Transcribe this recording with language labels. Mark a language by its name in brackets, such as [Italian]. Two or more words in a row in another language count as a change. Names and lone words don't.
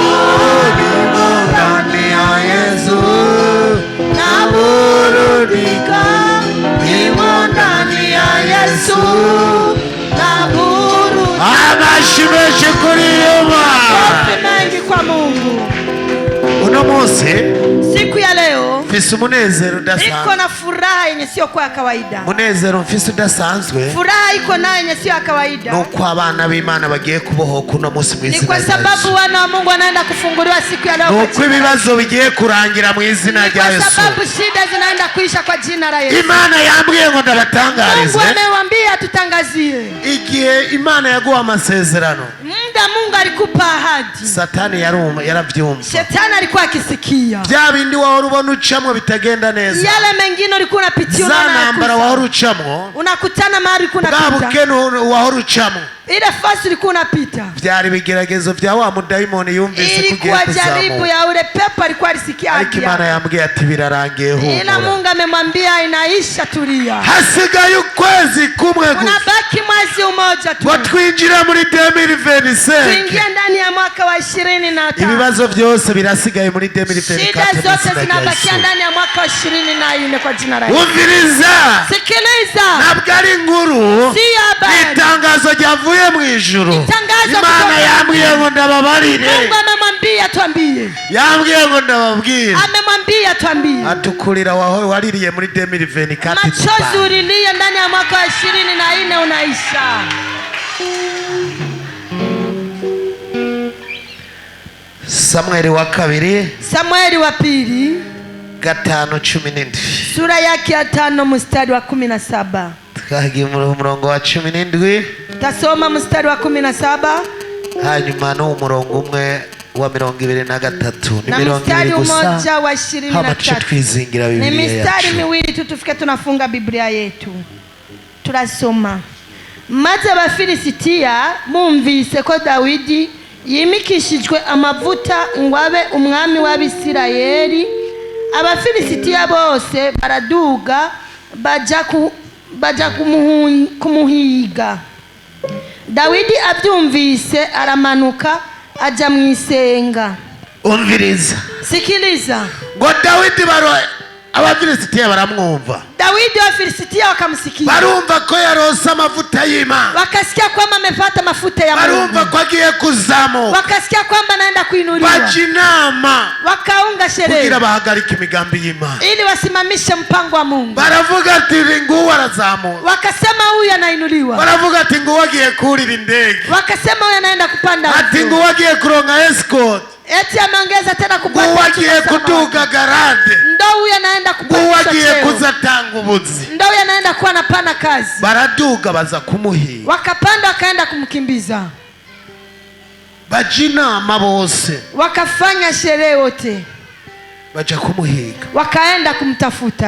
[Swahili] Nimo ndani ya Yesu naburudika. Nimo ndani ya Yesu naburudika. [Rundi] Amashimeshi kuri Yehova. [Swahili] Makofi mengi kwa Mungu. [Rundi] Uno munsi [Swahili] siku ya leo [Rundi] mfise umunezero udasanzwe. [Swahili] Iko na furaha yenye sio kwa kawaida. [Rundi] Munezero mfise udasanzwe. [Swahili] Furaha iko nayo yenye sio ya kawaida. [Rundi] Nuko abana b'Imana bagiye kubohoka uno munsi mu izina rya Yesu. [Swahili] Ni kwa sababu wana wa Mungu wanaenda kufunguliwa siku ya leo. [Rundi] Nuko ibibazo bigiye kurangira mu izina rya Yesu. [Swahili] Kwa sababu shida zinaenda kuisha kwa jina la Yesu. [Rundi] Imana yambwiye ngo ndabatangarize. [Swahili] Mungu amewambia tutangazie. [Rundi] Igihe Imana yaguha amasezerano. [Swahili] Muda Mungu alikupa ahadi. [Rundi] Satani yaravyumva. [Swahili] Shetani alikuwa akisikia. [Rundi] Bya bindi wahora ubona uca ucamwo bitagenda neza, [Swahili] yale mengine ulikuwa unapitia [Rundi] ntambara wahora ucamwo, [Swahili] unakutana mahali ulikuwa [Rundi] bwa [Swahili] unapita, [Rundi] bukene wahora ucamwo, [Swahili] ile fasi ulikuwa unapita, [Rundi] byari bigeragezo bya wa mudayimoni yumvise kugiye [Swahili] ilikuwa jaribu [Rundi] kuzamuka. [Swahili] ya ule pepo alikuwa alisikia [Rundi] Ariko Imana yambwiye ati birarangiye humura. [Swahili] ila Mungu amemwambia inaisha, tulia. [Rundi] Hasigaye ukwezi kumwe gusa, [Swahili] unabaki mwezi umoja tu [Rundi] ngo twinjira muri 2025, [Swahili] tuingie ndani ya mwaka wa 25. [Rundi] ibibazo byose birasigaye muri 2024, [Swahili] shida zote zinabakia ndani ya mwaka wa 24 kwa jina la Yesu. [Rundi] Umviriza, [Swahili] sikiliza, [Rundi] ntabwo ari inkuru, [Swahili] si habari, [Rundi] itangazo ryavuye mu ijuru. Imana yambwiye ngo ndababarire, [Swahili] Mungu amemwambia tuambie, [Rundi] yambwiye ngo ndababwire, [Swahili] amemwambia tuambie, [Rundi] atukurira waho waririye muri 2024, [Swahili] machozi ulilia ndani ya mwaka wa 24 unaisha. [Rundi] Samueli wa kabiri, [Swahili] Samueli wa pili 5:17, sura yake ya 5 mstari wa 17. [Rundi] twagiye umurongo wa 17, [Swahili] tasoma mstari wa 17, [Rundi] hanyuma no umurongo umwe wa 23, ni [Swahili] na mstari mmoja wa 23. Ni mistari miwili tu tufike tunafunga Biblia yetu. [Rundi] Turasoma. Maze abafilisitiya bumvise ko Dawidi yimikishijwe amavuta ngo abe umwami w'Abisirayeli, abafilisitiya bose baraduga baja kumuhiga. Dawidi abyumvise aramanuka aja mu isenga. Umviriza, [Swahili] sikiliza, [Rundi] ngo Dawidi abafilisitiya baramwumva. [Swahili] Dawidi wa Filistia wakamsikia, [Rundi] barumva ko yaronse amavuta y'Imana, [Swahili] wakasikia kwamba amepata mafuta ya Mungu, [Rundi] barumva ko agiye kuzamuka, [Swahili] wakasikia kwamba anaenda kuinuliwa, [Rundi] bajinama [Swahili] wakaunga sherehe [Rundi] kugira bahagarike imigambi y'Imana, [Swahili] ili wasimamishe mpango wa Mungu. [Rundi] baravuga ati nguwo arazamuka, [Swahili] wakasema huyu anainuliwa, [Rundi] baravuga ati nguwo agiye kurira indege, [Swahili] wakasema huyu anaenda kupanda [Rundi] ati nguwo agiye kuronka escort, [Swahili] eti ameongeza tena kupata, [Rundi] nguwo agiye kuduga garade, [Swahili] ndo huyu anaenda kupata, [Rundi] nguwo agiye kuzatanga ubuzi, [Swahili] ndo huyu anaenda kuwa anapana kazi. [Rundi] baraduga baza kumuhiga, [Swahili] wakapanda wakaenda kumkimbiza, [Rundi] bajinama bose, [Swahili] wakafanya sherehe wote, [Rundi] baja kumuhiga, [Swahili] wakaenda kumtafuta.